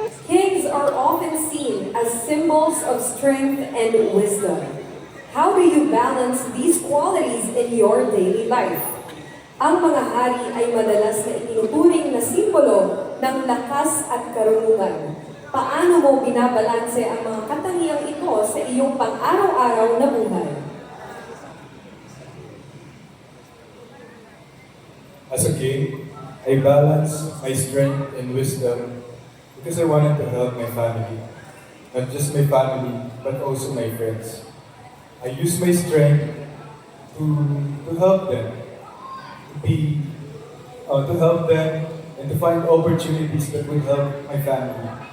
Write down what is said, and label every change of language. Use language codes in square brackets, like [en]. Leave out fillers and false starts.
[en] Kings are often seen as symbols of strength and wisdom. How do you balance these qualities in your daily life? [tl] Ang mga hari ay madalas na itinuturing na simbolo ng lakas at karunungan. Paano mo binabalanse ang mga katangiang ito sa iyong pang-araw-araw na buhay? [en] As a king, I balance my strength and wisdom because I wanted to help my family. Not just my family, but also my friends. I use my strength to help them, to help them and to find opportunities that will help my family.